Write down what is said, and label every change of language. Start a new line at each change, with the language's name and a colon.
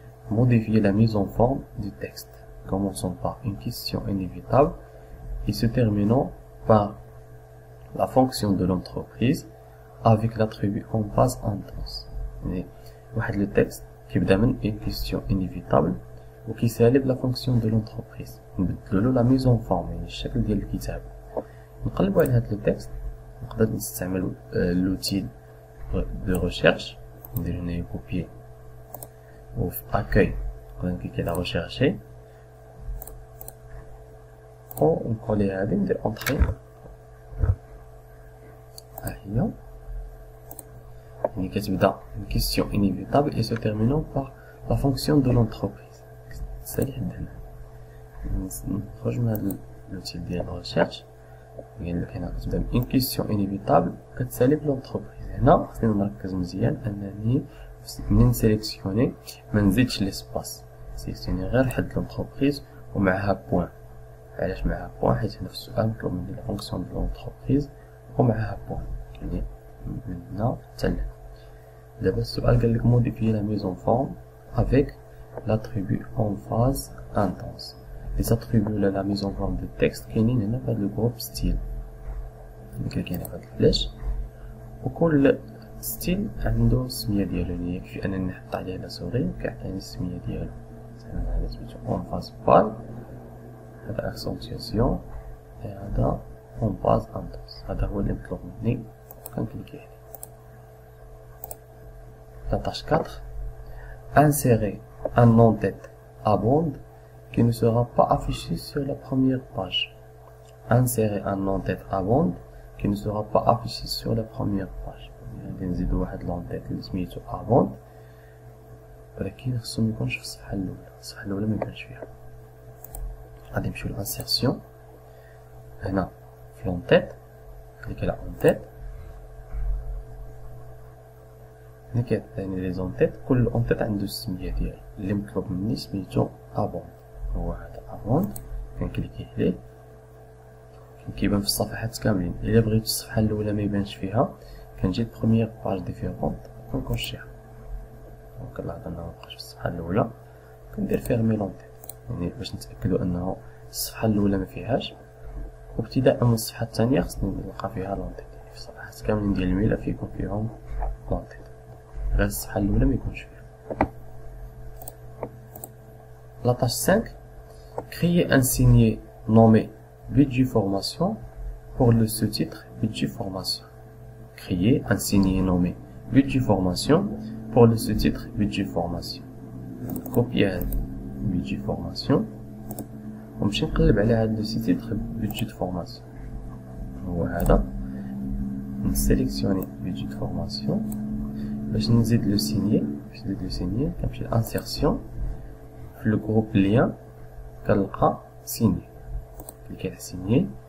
French: modifier la mise en forme du texte, commençant par une question inévitable et se terminant par la fonction de l'entreprise avec l'attribut en phase intense.
Arabic: يعني واحد le texte كيبدا من
French: une question inévitable
Arabic: وكيسالب
French: la fonction de l'entreprise،
Arabic: نبدلو له
French: la mise en forme
Arabic: يعني الشكل ديال الكتاب. نقلبو على هاد le texte، نقدر نستعمل
French: l'outil de recherche،
Arabic: ندير هنايا copier وفي accueil نقدر نكليكي على rechercher ونقولي هادي ندير entrer. ها هي يعني كتبدا
French: une question inévitable et se terminant par la fonction de l'entreprise.
Arabic: سالي حد هنا نخرج من هاد l'outil ديال recherche، قال لك هنا كتبدا
French: une question inévitable
Arabic: كتسالي لونتربريز. هنا خصني نركز مزيان انني منين سيليكسيوني ما نزيدش ليسباس، سيليكسيوني غير حد لونتربريز ومعها بوين. علاش معها بوين؟ حيت هنا في السؤال مطلوب مني لا فونكسيون دو لونتربريز ومعها بوين، يعني من هنا حتى لهنا. دابا السؤال قال لك موديفيي لا ميزون فورم افيك
French: l'attribut en phase intense. Les attributs de la mise en forme du texte
Arabic: كاينين هنا في هاد الجروب ستيل اللي كاين في هاد الفلاش، وكل ستيل عنده السميه ديالو، يعني يكفي انني نحط عليه لا سوري كيعطيني السميه ديالو. مثلا هذا سميتو اون فاز بال، هذا اكسنتياسيون، هذا اون فاز انتونس. هذا هو اللي مطلوب مني، كنكليكي عليه.
French: La tâche 4, insérer un en-tête à bande qui ne sera pas affiché sur la première page. Insérer un en-tête à bande qui ne sera pas affiché sur la première page.
Arabic: غادي نزيدو واحد لونتيت اللي سميتو à bande، ولكن خصو ميكونش في الصفحة الأولى، الصفحة الأولى ميبانش فيها. غادي نمشيو للانسيرسيون، هنا في لونتيت كليكي على اونتيت. هنا كيعطيني لي زونتيت، كل اونتيت عنده السمية ديالو، اللي مطلوب مني سميتو ابوند، هو هذا ابوند. كنكليكي عليه كيبان في الصفحات كاملين. الا بغيت الصفحة الأولى ميبانش فيها كنجي لبروميير باج ديفيرونت كنكونشيها. دونك كنلاحظ انه مبقاش في الصفحة الأولى، كندير فيرمي لونتيت يعني باش نتأكدو انه الصفحة الأولى مفيهاش، وابتداء من الصفحة الثانية خصني نلقى فيها لونتيت. يعني في الصفحات كاملين ديال الملف يكون فيهم لونتيت، غير الصفحة الأولى ميكونش فيها.
French: La tâche 5, créer un signet nommé budget formation pour le sous-titre budget formation. Créer un signet nommé budget formation pour le sous-titre budget formation. Copier budget formation
Arabic: ونمشي نقلب على هاد السي-تيتر budget formation. هو هذا، نسيليكسيوني budget formation باش نزيد لو سينيي. باش نزيد لو سينيي كنمشي لانسيرسيون، في لو جروب ليان كنلقى سينيي، كليكي على سينيي.